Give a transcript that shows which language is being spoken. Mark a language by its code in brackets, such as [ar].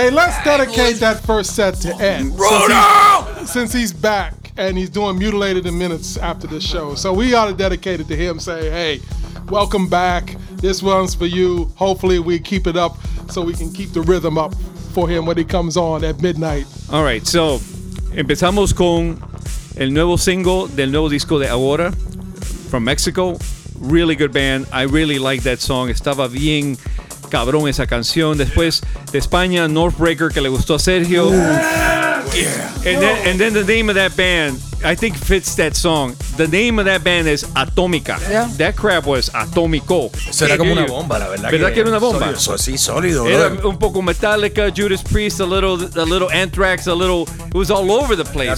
[en] Hey, let's dedicate that first set to Ed. Since he's back and he's doing Mutilated in Minutes after this show. So we ought to dedicate it to him, say, hey, welcome back. This one's for you. Hopefully we keep it up so we can keep the rhythm up for him when he comes on at midnight. [es] All right, so empezamos con el nuevo single del nuevo disco de Ahora [en] from Mexico. Really good band. I really like that song. [es] Estaba bien cabrón esa canción. Después de España, Northbreaker, que le gustó a Sergio. [en] And then the name of that band, I think, fits that song. The name of that band is Atomica. Yeah. That crap was Atomico. [es] Será como una bomba, la verdad. ¿Verdad que era una bomba? Sólido. Era un poco [en] Metallica, Judas Priest, a little Anthrax, a little... It was all over the place,